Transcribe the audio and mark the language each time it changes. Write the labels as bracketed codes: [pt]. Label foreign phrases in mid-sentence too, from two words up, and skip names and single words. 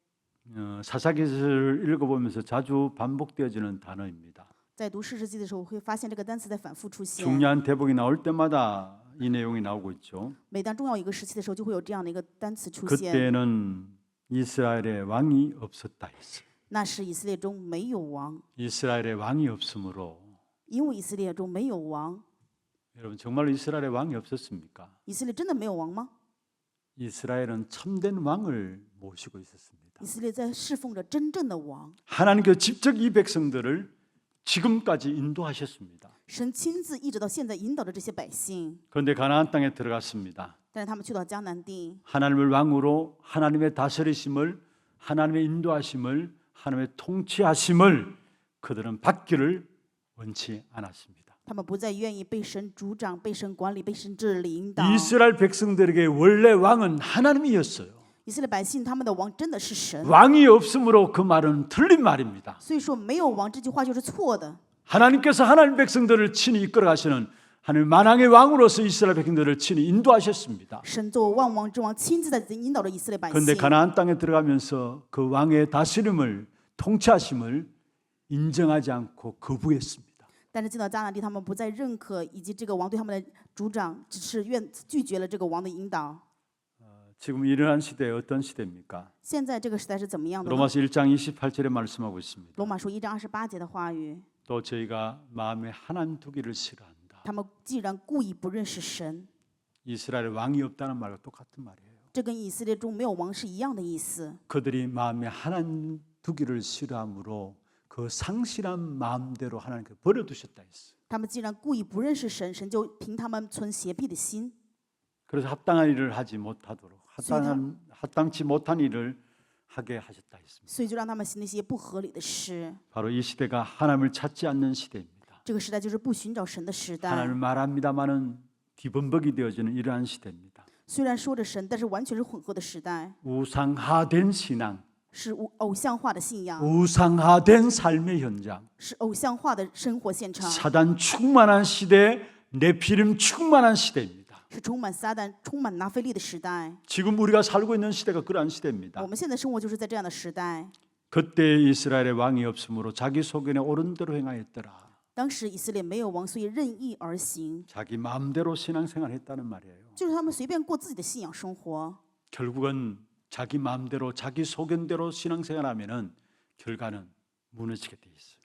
[ko] 사사기를 읽어보면서 자주 반복되어지는 단어입니다. [zh] 在读士师记的时候，会发现这个单词在反复出现。 [ko] 중요한 대목이 나올 때마다 이 내용이 나오고 있죠. [zh] 每当重要一个时期的时候，就会有这样的一个单词出现。 [ko] 그때는 이스라엘의 왕이 없었다 했어요. [zh] 那是以色列中没有王， [ko] 이스라엘의 왕이 없으므로 [zh] 因为以色列中没有王。 [ko] 여러분 정말로 이스라엘의 왕이 없었습니까? [zh] 以色列真的没有王吗？ [ko] 이스라엘은 참된 왕을 모시고 있었습니다. [zh] 以色列在侍奉着真正的王， [ko] 하나님께서 직접 이 백성들을 지금까지 인도하셨습니다. [zh] 神亲自一直到现在引导着这些百姓。 [ko] 그런데 가나안 땅에 들어갔습니다. [zh] 但是他们去到迦南地， [ko] 하나님을 왕으로 하나님의 다스리심을 하나님의 인도하심을 하나님의 통치하심을 그들은 받기를 원치 않았습니다. [zh] 他们不再愿意被神主掌、被神管理、被神治理引导。 [ko] 이스라엘 백성들에게 원래 왕은 하나님이었어요. [zh] 以色列百姓他们的王真的是神， [ko] 왕이 없으므로 그 말은 틀린 말입니다. [zh] 所以说没有王这句话就是错的。 [ko] 하나님께서 하나님 백성들을 친히 이끌어 가시는 하나님 만왕의 왕으로서 이스라엘 백성들을 친히 인도하셨습니다. [zh] 神作为万王之王，亲自在引导着以色列百姓。 [ko] 그런데 가나안 땅에 들어가면서 그 왕의 다스림을 통치하심을 인정하지 않고 거부했습니다. [zh] 但是进到迦南地，他们不再认可以及这个王对他们的主掌，只是拒绝了这个王的引导。 [ko] 지금 이러한 시대에 어떤 시대입니까? [zh] 现在这个时代是怎么样的呢？ [ko] 로마서 1장 28절에 말씀하고 있습니다. [zh] 罗马书1章28节的话语， [ko] 또 저희가 마음에 하나님 두기를 싫어한다. [zh] 他们既然故意不认识神， [ko] 이스라엘 왕이 없다는 말과 똑같은 말이에요. [zh] 这跟以色列中没有王是一样的意思。 [ko] 그들이 마음에 하나님 두기를 싫어함으로 그 상실한 마음대로 하나님께 버려두셨다 했어요. [zh] 他们既然故意不认识神，神就凭他们存邪僻的心， [ko] 그래서 합당한 일을 하지 못하도록 합당치 못한 일을 하게 하셨다 했습니다. [zh] 所以就让他们行那些不合理的事。 [ko] 바로 이 시대가 하나님을 찾지 않는 시대입니다. [zh] 这个时代就是不寻找神的时代。 [ko] 하나님을 말합니다마는 뒤범벅이 되어지는 이러한 시대입니다. [zh] 虽然说着神，但是完全是混合的时代， [ko] 우상화된 신앙, [zh] 是偶像化的信仰， [ko] 우상화된 삶의 현장, [zh] 是偶像化的生活现场， [ko] 사단 충만한 시대, 네피림 충만한 시대입니다. [zh] 是充满撒旦、充满拿非利的时代。 [ko] 지금 우리가 살고 있는 시대가 그러한 시대입니다. [zh] 我们现在生活就是在这样的时代。 [ko] 그때 이스라엘의 왕이 없으므로 자기 소견에 옳은 대로 행하였더라. [zh] 当时以色列没有王，所以任意而行， [ko] 자기 마음대로 신앙생활했다는 말이에요. [zh] 就是他们随便过自己的信仰生活。 [ko] 결국은 자기 마음대로 자기 소견대로 신앙생활하면은 결과는 무너지게 돼 있어요.